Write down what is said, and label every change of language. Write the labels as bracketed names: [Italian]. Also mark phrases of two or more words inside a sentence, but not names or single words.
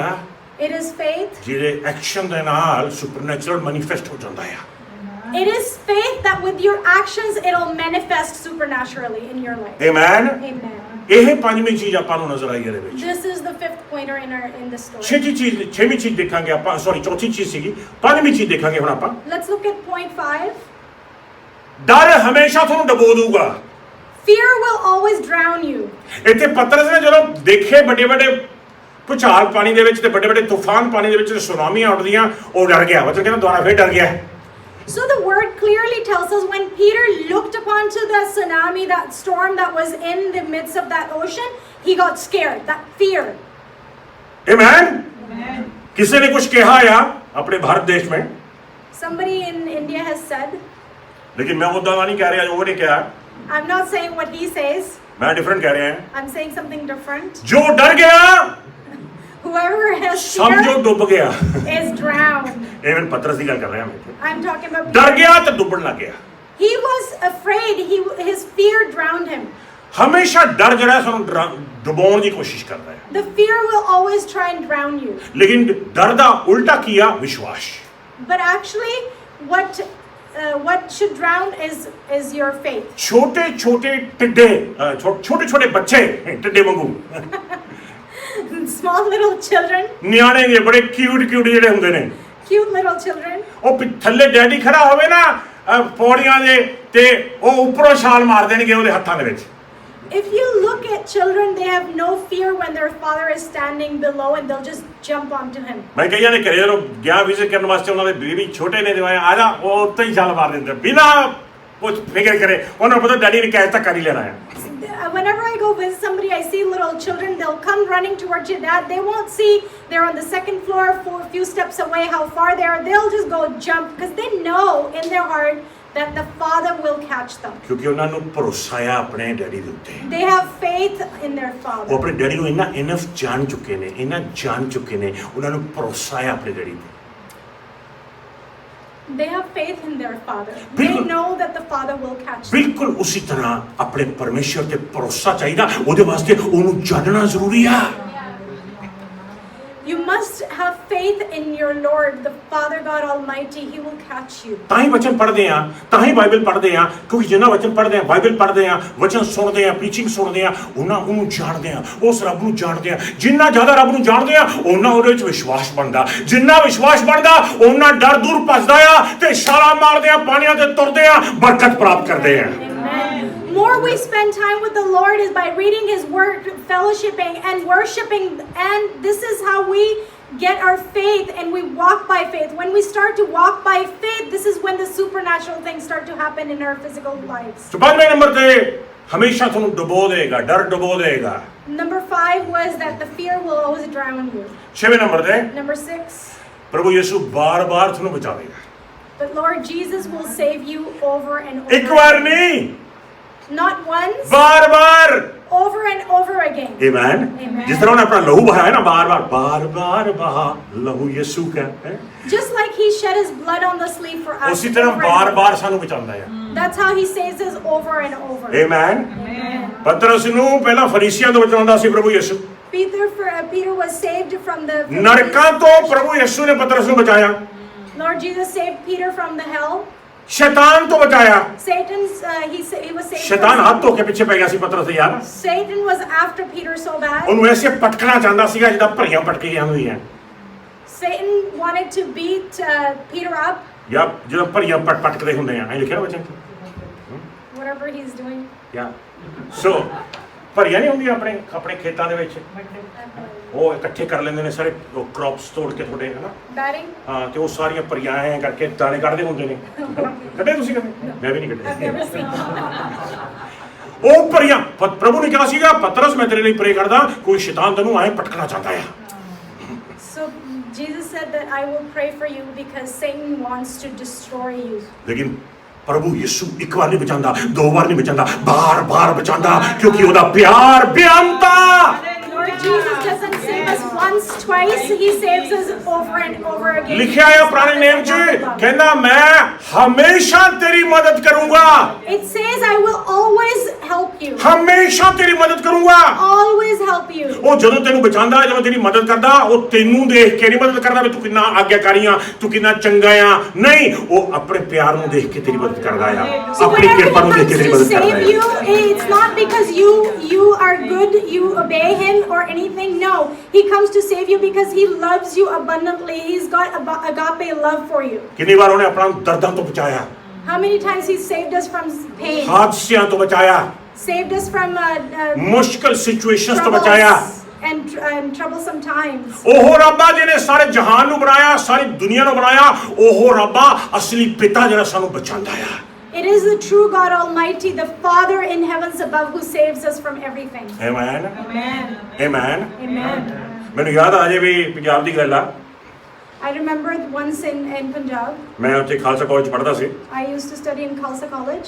[English] It is faith. [Punjabi] ਜਿਹੜੇ ਐਕਸ਼ਨ ਦੇ ਨਾਲ [English] supernatural manifest [Punjabi] ਹੋ ਜਾਂਦਾ ਆ। [English] It is faith that with your actions, it'll manifest supernaturally in your life. [Punjabi] ਆਮੇਨ। [English] Amen. [Punjabi] ਇਹ ਪੰਜਵੀਂ ਚੀਜ਼ ਆਪਾਂ ਨੂੰ ਨਜ਼ਰ ਆਈ ਇਹਦੇ ਵਿੱਚ। [English] This is the fifth pointer in this story. [Punjabi] ਛੇਵੀਂ ਚੀਜ਼ ਦੇਖਾਂਗੇ ਆਪਾਂ, ਸੌਰੀ ਚੌਥੀ ਚੀਜ਼ ਸੀਗੀ, ਪੰਜਵੀਂ ਚੀਜ਼ ਦੇਖਾਂਗੇ ਹੁਣ ਆਪਾਂ। [English] Let's look at point 5. [Punjabi] ਡਰ ਹਮੇਸ਼ਾ ਤੁਹਾਨੂੰ ਡਬੋ ਦੂਗਾ। [English] Fear will always drown you. [Punjabi] ਇੱਥੇ ਪਤਰਸ ਨੇ ਜਦੋਂ ਦੇਖੇ ਵੱਡੇ ਭੁਚਾਲ ਪਾਣੀ ਦੇ ਵਿੱਚ ਤੇ ਵੱਡੇ ਤੂਫਾਨ ਪਾਣੀ ਦੇ ਵਿੱਚ ਤੇ ਸੁਨਾਮੀਆਂ ਉੱਠਦੀਆਂ, ਉਹ ਡਰ ਗਿਆ। ਮਤਲਬ ਕਹਿੰਦਾ ਦੁਬਾਰਾ ਫੇਰ ਡਰ ਗਿਆ। [English] So the word clearly tells us when Peter looked upon to the tsunami, that storm that was in the midst of that ocean, he got scared, that fear. Amen. [Hindi] किसी ने कुछ कहा या अपने भारत देश में, [English] Somebody in India has said, [Hindi] लेकिन मैं वो दावा नहीं कह रहा, वो नहीं कहा, [English] I'm not saying what he says, [Hindi] मैं डिफरेंट कह रहे हैं। [English] I'm saying something different. [Hindi] जो डर गया [English] Whoever has [Hindi] समझो [English] fear [Hindi] डूब गया। [English] is drowned. [Hindi] एवन पतरस की गल कर रहे हैं, [English] I'm talking about [Hindi] डर [English] Peter. [Hindi] गया तो डूबने लग गया। [English] He was afraid, his fear drowned him. [Hindi] हमेशा डर जरा है [Punjabi] ਸਾਨੂੰ ਡੁਬਾਉਣ ਦੀ ਕੋਸ਼ਿਸ਼ ਕਰਦਾ ਹੈ, [English] The fear will always try and drown you. [Punjabi] ਲੇਕਿਨ ਡਰ ਦਾ ਉਲਟਾ ਕੀਆ ਵਿਸ਼ਵਾਸ। [English] But actually, what what should drown is your faith. [Punjabi] ਛੋਟੇ ਛੋਟੇ ਟਿੱਡੇ ਛੋਟੇ ਛੋਟੇ ਬੱਚੇ ਟਿੱਡੇ ਵਾਂਗੂ [English] Small little children, [Punjabi] ਨਿਆਣੇ ਜਿਹੇ ਬੜੇ ਕਿਊਟ ਜਿਹੜੇ ਹੁੰਦੇ ਨੇ [English] cute little children. [Punjabi] ਉਹ ਥੱਲੇ ਡੈਡੀ ਖੜਾ ਹੋਵੇ ਨਾ ਪੌੜੀਆਂ ਦੇ ਤੇ ਉਹ ਉੱਪਰੋਂ ਛਾਲ ਮਾਰ ਦੇਣਗੇ ਉਹਦੇ ਹੱਥਾਂ ਦੇ ਵਿੱਚ [English] If you look at children, they have no fear when their father is standing below and they'll just jump onto him. [Punjabi] ਮੈਂ ਕਈਆਂ ਦੇ ਘਰੇ ਜਦੋਂ ਗਿਆ ਵਿਜ਼ਿਟ ਕਰਨ ਵਾਸਤੇ ਉਹਨਾਂ ਦੇ ਬੇਬੀ ਛੋਟੇ ਨੇ ਦਿਵਾਇਆ ਆ ਜਾ ਉਹ ਉੱਤੇ ਹੀ ਛਾਲ ਮਾਰ ਦਿੰਦੇ ਬਿਨਾਂ ਕੁਝ ਫਿਕਰ ਕਰੇ ਉਹਨਾਂ ਨੂੰ ਪਤਾ ਡੈਡੀ ਨੇ ਕੈਚ ਤੱਕ ਕਰ ਹੀ ਲੈਣਾ ਹੈ [English] Whenever I go visit somebody, I see little children, they'll come running towards your dad. They won't see they're on the second floor, a few steps away, how far they are. They'll just go jump because they know in their heart that the father will catch them. [Punjabi] ਕਿਉਂਕਿ ਉਹਨਾਂ ਨੂੰ ਭਰੋਸਾ ਆ ਆਪਣੇ ਡੈਡੀ ਦੇ ਉੱਤੇ [English] They have faith in their [Punjabi] ਉਹ [English] father. [Punjabi] ਆਪਣੇ ਡੈਡੀ ਨੂੰ ਇਨਫ ਜਾਣ ਚੁੱਕੇ ਨੇ ਜਾਣ ਚੁੱਕੇ ਨੇ ਉਹਨਾਂ ਨੂੰ ਭਰੋਸਾ ਆ ਆਪਣੇ ਡੈਡੀ ਤੇ [English] They have faith in their father. They know that the father will catch them. [Punjabi] ਬਿਲਕੁਲ ਉਸੇ ਤਰ੍ਹਾਂ ਆਪਣੇ ਪਰਮੇਸ਼ਰ ਤੇ ਭਰੋਸਾ ਚਾਹੀਦਾ ਉਹਦੇ ਵਾਸਤੇ ਉਹਨੂੰ ਜਾਣਨਾ ਜ਼ਰੂਰੀ ਆ [English] You must have faith in your Lord, the Father God Almighty. He will catch you. [Punjabi] ਤਾਂ ਹੀ ਵਚਨ ਪੜ੍ਹਦੇ ਆ ਤਾਂ ਹੀ ਬਾਈਬਲ ਪੜ੍ਹਦੇ ਆ ਕਿਉਂਕਿ ਜਿੰਨਾ ਵਚਨ ਪੜ੍ਹਦੇ ਆ ਬਾਈਬਲ ਪੜ੍ਹਦੇ ਆ ਵਚਨ ਸੁਣਦੇ ਆ ਪ੍ਰੀਚਿੰਗ ਸੁਣਦੇ ਆ ਉਹਨੂੰ ਜਾਣਦੇ ਆ ਉਸ ਰੱਬ ਨੂੰ ਜਾਣਦੇ ਆ ਜਿੰਨਾ ਜ਼ਿਆਦਾ ਰੱਬ ਨੂੰ ਜਾਣਦੇ ਆ ਉਹਨਾਂ ਉਹਦੇ ਵਿੱਚ ਵਿਸ਼ਵਾਸ ਬਣਦਾ ਜਿੰਨਾ ਵਿਸ਼ਵਾਸ ਬਣਦਾ ਉਹਨਾਂ ਡਰ ਦੂਰ ਭੱਜਦਾ ਆ ਤੇ ਛਾਲਾਂ ਮਾਰਦੇ ਆ ਪਾਣੀਆਂ ਤੇ ਤੁਰਦੇ ਆ ਬਰਕਤ ਪ੍ਰਾਪਤ ਕਰਦੇ ਆ [English] More we spend time with the Lord is by reading His Word, fellowshipping and worshiping, and this is how we get our faith and we walk by faith. When we start to walk by faith, this is when the supernatural things start to happen in our physical lives. [Hindi] तो पांचवें नंबर पे हमेशा तुम डुबो देगा डर डुबो देगा [English] Number 5 was that the fear will always drown you. [Hindi] छवें नंबर पे [English] Number 6, [Hindi] प्रभु यीशु बार-बार तुम बचा देगा [English] but Lord Jesus will save you over and over. [Hindi] एक बार नहीं [English] Not once, [Hindi] बार-बार [English] over and over again. [Hindi] आमीन [English] Amen. [Hindi] जिस तरह उन्होंने अपना लहू बहाया ना बार-बार बहा लहू यीशु का है [English] Just like He shed His blood on the sleeve for us. [Hindi] उसी तरह [English] over and over. [Punjabi] ਬਾਰ-ਬਾਰ ਸਾਨੂੰ ਬਚਾਂਦਾ ਹੈ [English] That's how He saves us over and over. [Hindi] आमीन [English] Amen. [Punjabi] पतरस ਨੂੰ ਪਹਿਲਾਂ ਫਰੀਸੀਆਂ ਤੋਂ ਬਚਾਉਂਦਾ ਸੀ ਪ੍ਰਭੂ ਯੀਸ਼ੂ [English] Peter was saved from the [Punjabi] ਨਰਕਾਂ ਤੋਂ ਪ੍ਰਭੂ ਯੀਸ਼ੂ ਨੇ ਪਤਰਸ ਨੂੰ ਬਚਾਇਆ [English] Lord Jesus saved Peter from the hell. [Punjabi] ਸ਼ੈਤਾਨ ਤੋਂ ਬਚਾਇਆ [English] Satan's he was saved. [Punjabi] ਸ਼ੈਤਾਨ ਹੱਥ ਧੋ ਕੇ ਪਿੱਛੇ ਪੈ ਗਿਆ ਸੀ ਪਤਰਸ ਦੇ ਯਾਰ [English] Satan was after Peter so bad. [Punjabi] ਉਹਨੂੰ ਐਸੇ ਪਟਕਣਾ ਚਾਹੁੰਦਾ ਸੀਗਾ ਜਿੱਦਾਂ ਭਰੀਆਂ ਪਟਕੀਆਂ ਹੁੰਦੀਆਂ [English] Satan wanted to beat Peter up. [Punjabi] ਜਾਂ ਜਦੋਂ ਭਰੀਆਂ ਪਟਕਦੇ ਹੁੰਦੇ ਆ ਐਂ ਲਿਖਿਆ ਵਚਨ [English] Whatever he's doing. [Punjabi] ਜਾਂ ਸੋ ਭਰੀਆਂ ਨਹੀਂ ਹੁੰਦੀਆਂ ਆਪਣੇ ਖੇਤਾਂ ਦੇ ਵਿੱਚ ਉਹ ਇਕੱਠੇ ਕਰ ਲੈਂਦੇ ਨੇ ਸਾਰੇ ਕ੍ਰੌਪਸ ਤੋੜ ਕੇ ਤੁਹਾਡੇ ਹਨਾ [English] Batting. [Punjabi] ਹਾਂ ਤੇ ਉਹ ਸਾਰੀਆਂ ਭਰੀਆਂ ਐਂ ਕਰਕੇ ਦਾਣੇ ਕੱਢਦੇ ਹੁੰਦੇ ਨੇ ਕੱਢੇ ਤੁਸੀਂ ਕਦੇ ਮੈਂ ਵੀ ਨਹੀਂ [English] I've never [Punjabi] ਕੱਢੇ [English] seen. [Punjabi] ਉਹ ਭਰੀਆਂ ਪ੍ਰਭੂ ਨੇ ਕਿਹਾ ਸੀਗਾ ਪਤਰਸ ਮੈਂ ਤੇਰੇ ਲਈ ਪ੍ਰੇ ਕਰਦਾ ਕੋਈ ਸ਼ੈਤਾਨ ਤੈਨੂੰ ਐਂ ਪਟਕਣਾ ਚਾਹਦਾ ਆ [English] So Jesus said that I will pray for you because Satan wants to destroy you. [Punjabi] ਲੇਕਿਨ ਪ੍ਰਭੂ ਯਿਸੂ ਇੱਕ ਵਾਰ ਨਹੀਂ ਬਚਾਉਂਦਾ ਦੋ ਵਾਰ ਨਹੀਂ ਬਚਾਉਂਦਾ ਬਾਰ-ਬਾਰ ਬਚਾਉਂਦਾ ਕਿਉਂਕਿ ਉਹਦਾ ਪਿਆਰ ਬੇਅੰਤਾ [English] Lord Jesus doesn't save us once, twice. He saves us over and over again. [Punjabi] ਲਿਖਿਆ ਹੈ ਪੁਰਾਣੇ ਨੇਮ 'ਚ ਕਹਿੰਦਾ ਮੈਂ ਹਮੇਸ਼ਾ ਤੇਰੀ ਮਦਦ ਕਰੂੰਗਾ [English] It says I will always help you. [Punjabi] ਹਮੇਸ਼ਾ ਤੇਰੀ ਮਦਦ ਕਰੂੰਗਾ [English] Always help you. [Punjabi] ਉਹ ਜਦੋਂ ਤੈਨੂੰ ਬਚਾਉਂਦਾ ਜਦੋਂ ਤੇਰੀ ਮਦਦ ਕਰਦਾ ਉਹ ਤੈਨੂੰ ਦੇਖ ਕੇ ਨਹੀਂ ਮਦਦ ਕਰਦਾ ਵੀ ਤੂੰ ਕਿੰਨਾ ਆਗਿਆਕਾਰੀ ਆ ਤੂੰ ਕਿੰਨਾ ਚੰਗਾ ਆ ਨਹੀਂ ਉਹ ਆਪਣੇ ਪਿਆਰ ਨੂੰ ਦੇਖ ਕੇ ਤੇਰੀ ਮਦਦ ਕਰਦਾ ਆ [English] So [Punjabi] ਆਪਣੀ [English] whenever [Punjabi] ਕਿਰਪਾ ਨੂੰ [English] he [Punjabi] ਦੇਖ ਕੇ [English] comes [Punjabi] ਤੇਰੀ [English] to [Punjabi] ਮਦਦ ਕਰਦਾ [English] save you, [Punjabi] ਹੈ [English] it's not because you are good, you obey him or anything. No, he comes to save you because he loves you abundantly. He's got agape love for you. [Punjabi] ਕਿੰਨੀ ਵਾਰ ਉਹਨੇ ਆਪਣਾ ਦਰਦਾਂ ਤੋਂ ਬਚਾਇਆ [English] How many times he saved us from pain? [Punjabi] ਹਾਦਸਿਆਂ ਤੋਂ ਬਚਾਇਆ [English] Saved us from [Punjabi] ਮੁਸ਼ਕਲ ਸਿਚੁਏਸ਼ਨਸ ਤੋਂ ਬਚਾਇਆ [English] and troublesome times. [Punjabi] ਉਹ ਰੱਬਾ ਜਿਹਨੇ ਸਾਰੇ ਜਹਾਨ ਨੂੰ ਬਣਾਇਆ ਸਾਰੀ ਦੁਨੀਆ ਨੂੰ ਬਣਾਇਆ ਉਹ ਰੱਬਾ ਅਸਲੀ ਪਿਤਾ ਜਿਹੜਾ ਸਾਨੂੰ ਬਚਾਉਂਦਾ ਆ [English] It is the true God Almighty, the Father in heavens above, who saves us from everything. [Punjabi] ਆਮੇਨ [English] Amen. [Punjabi] ਆਮੇਨ [English] Amen. [Punjabi] ਮੈਨੂੰ ਯਾਦ ਆ ਜੇ ਵੀ ਪੰਜਾਬ ਦੀ ਗੱਲ ਆ [English] I remember once in Punjab, [Punjabi] ਮੈਂ ਉੱਥੇ ਖਾਲਸਾ ਕਾਲਜ ਪੜ੍ਹਦਾ ਸੀ [English] I used to study in Khalsa College.